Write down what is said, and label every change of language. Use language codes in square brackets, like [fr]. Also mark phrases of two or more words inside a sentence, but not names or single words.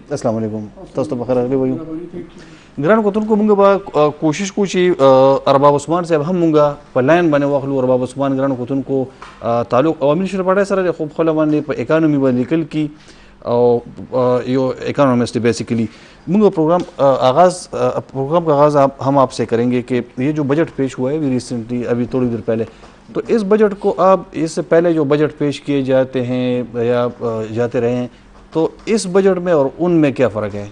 [ps] السلام علیکم, تاسو ته بخیر راغلی وایو. ګرانو کتونکو موږ به کوشش کوو چې ارباب عثمان صاحب هم موږ په لاین باندې واخلو. ارباب عثمان ګرانو کتونکو تعلق عوامي نېشنل پارټۍ سره دی خو په خپله باندې په اکانومي باندې لیکل کی او یو [en] economist basically. [ur] موږ پروگرام کا آغاز ہم آپ سے کریں گے کہ یہ جو بجٹ پیش ہوا ہے ابھی ریسنٹلی ابھی تھوڑی دیر پہلے, تو اس بجٹ کو آپ اس سے پہلے جو بجٹ پیش کیے جاتے ہیں یا جاتے رہے ہیں تو اس بجٹ میں اور ان میں کیا فرق ہے؟